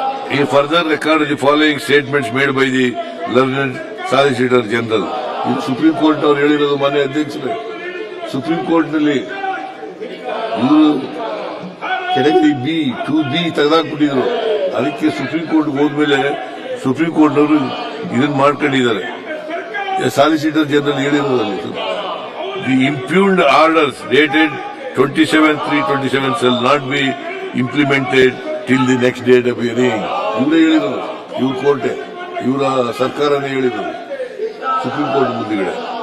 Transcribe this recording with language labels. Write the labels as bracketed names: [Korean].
[English] He further recorded the following statements made by the learned Solicitor General. [Kannada] ಇದು supreme court ಅವರು ಹೇಳಿರೋದು. ಮಾನ್ಯ ಅಧ್ಯಕ್ಷರೇ, ಸುಪ್ರೀಂ ಕೋರ್ಟ್ ನಲ್ಲಿ ಇವರು ಕೆಳಗಡೆ ಬಿ ತೆಗೆದಾಕ್ಬಿಟ್ಟಿದ್ರು. ಅದಕ್ಕೆ ಸುಪ್ರೀಂ ಕೋರ್ಟ್ ಹೋದ್ಮೇಲೆ ಸುಪ್ರೀಂ ಕೋರ್ಟ್ ಅವರು ಇದನ್ನ ಮಾಡ್ಕೊಂಡಿದ್ದಾರೆ. [English] solicitor general [Kannada] ಹೇಳಿರೋದಲ್ಲಿ [English] The impugned orders dated 27/3/27 shall not be implemented till the next date of hearing. [Kannada] ಇವರೇ ಹೇಳಿರೋದು, ಇವ್ರ ಕೋರ್ಟೆ, ಇವರ ಸರ್ಕಾರನೇ ಹೇಳಿರೋದು ಸುಪ್ರೀಂ ಕೋರ್ಟ್ ಮುಂದಿಗಡೆ.